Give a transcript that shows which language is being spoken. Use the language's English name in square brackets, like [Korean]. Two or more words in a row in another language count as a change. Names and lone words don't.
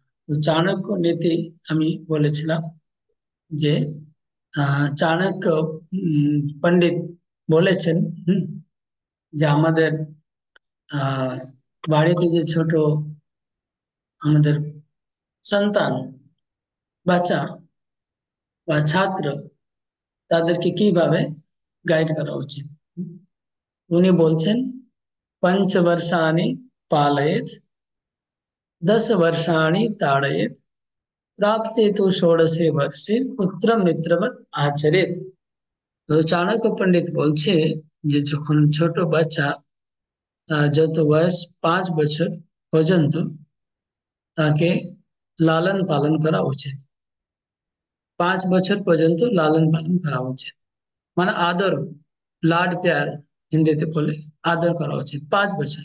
[Bangla] তো চাণক্য নীতি আমি বলেছিলাম যে চাণক্য পণ্ডিত বলেছেন, হুম, যে আমাদের আহ বাড়িতে যে ছোট আমাদের সন্তান, বাচ্চা বা ছাত্র, তাদেরকে কিভাবে গাইড করা উচিত। উনি বলছেন, [Sanskrit] পঞ্চবর্ষাণি পালয়েत, 10 वर्षाणि ताड़येत, प्राप्ते तो षोडशे वर्षे পুত্র মিত্রবৎ আচরেত। [Bangla] তো চাণক্য পণ্ডিত বলছে যে যখন ছোট বাচ্চা, যত বয়স 5 বছর পর্যন্ত, তাকে লালন পালন করা উচিত। 5 বছর পর্যন্ত লালন পালন করা উচিত, মানে আদর, [Hindi] लाड़ प्यार [Bangla] হিন্দিতে বলে, আদর করা উচিত 5 বছর।